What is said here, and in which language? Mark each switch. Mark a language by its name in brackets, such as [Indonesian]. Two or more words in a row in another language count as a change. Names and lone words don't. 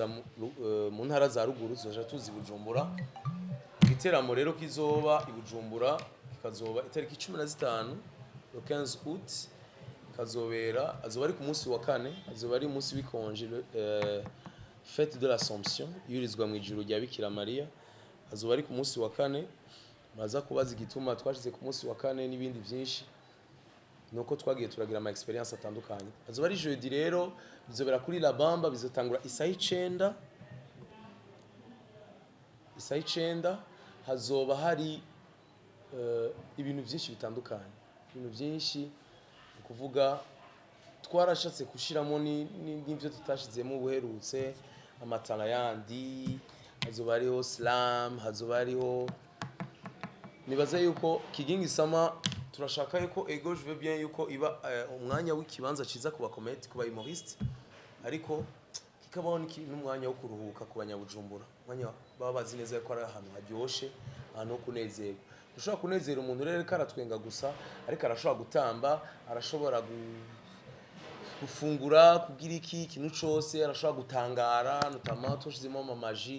[Rundi] mu ntara za ruguru tuzaja tuzi Bujumbura igiteramo rero kizoba i Bujumbura kikazoba itariki 15 le 15 août kazobera azoba ari ku munsi wa kane azoba ari umunsi w'ikonje [French] fête de l'Assomption [Rundi] yurizwa mu ijuru rya Bikira Maria azoba ari ku munsi wa kane maza kubaza igituma twashize ku munsi wa kane n'ibindi byinshi nuko twagiye turagira ama experience atandukanye azoba ari jeudi rero bizobera kuri La Bamba bizotangura isaha 9 hazoba hari ibintu byinshi bitandukanye ibintu byinshi kuvuga twarashatse kushiramo n'ivyo tutashizemo ubuherutse amatara yandi hazoba hariho slam hazoba hariho nibaza yuko Kigingi Summer turashaka yuko ego [French] je veux bien [Rundi] yuko iba umwanya w'ikibanza ciza kuba comedy kuba humoriste ariko kikabaho n'umwanya wo kuruhuka ku banyabujumbura, umwanya baba bazi neza ko ari ahantu haryoshe, ahantu ho kunezerwa. Ushobora kunezera umuntu rero ko aratwenga gusa, ariko arashobora gutamba, arashobora gufungura, kugira ikintu cyose, arashobora gutangara, notamment tushizemo amamaji.